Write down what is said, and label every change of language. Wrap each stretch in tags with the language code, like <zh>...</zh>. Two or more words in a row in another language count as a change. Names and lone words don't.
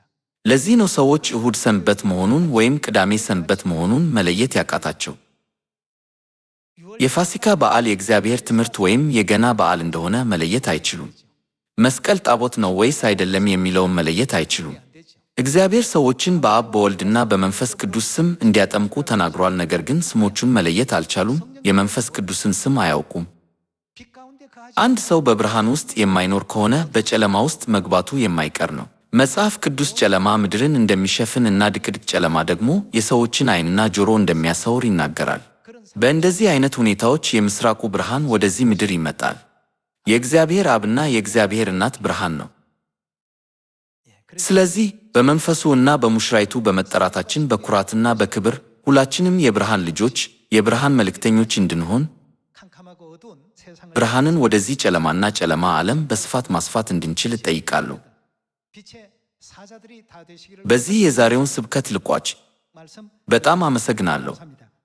<am>ለዚህ ነው ሰዎች እሁድ ሰንበት መሆኑን ወይም ቅዳሜ ሰንበት መሆኑን መለየት ያቃታቸው። የፋሲካ በዓል የእግዚአብሔር ትምህርት ወይም የገና በዓል እንደሆነ መለየት አይችሉም። መስቀል ጣዖት ነው ወይስ አይደለም የሚለውን መለየት አይችሉም።</am> <ko>안 되죠.</ko> <am>እግዚአብሔር ሰዎችን በአብ በወልድና በመንፈስ ቅዱስ ስም እንዲያጠምቁ ተናግሯል። ነገር ግን ስሞቹን መለየት አልቻሉም። የመንፈስ ቅዱስን ስም አያውቁም።</am> <ko>빛 가운데 거하지</ko> <am>አንድ ሰው በብርሃን ውስጥ የማይኖር ከሆነ በጨለማ ውስጥ መግባቱ የማይቀር ነው። መጽሐፍ ቅዱስ ጨለማ ምድርን እንደሚሸፍን እና ድቅድቅ ጨለማ ደግሞ የሰዎችን ዓይንና ጆሮ እንደሚያሳውር ይናገራል።</am> <ko>그런</ko> <am>በእንደዚህ አይነት ሁኔታዎች የምስራቁ ብርሃን ወደዚህ ምድር ይመጣል። የእግዚአብሔር አብና የእግዚአብሔር እናት ብርሃን ነው። ስለዚህ በመንፈሱ እና በሙሽራይቱ በመጠራታችን በኩራትና በክብር ሁላችንም የብርሃን ልጆች፣ የብርሃን መልእክተኞች እንድንሆን</am> <ko>캄캄하고 어두운 세상을</ko> <am>ብርሃንን ወደዚህ ጨለማና ጨለማ ዓለም በስፋት ማስፋት እንድንችል እጠይቃለሁ።</am> <ko>빛의 사자들이 다 되시기를</ko> <am>በዚህ የዛሬውን ስብከት ልቋጭ።</am> <ko>말씀</ko> <am>በጣም አመሰግናለሁ።</am> <ko>감사합니다.</ko>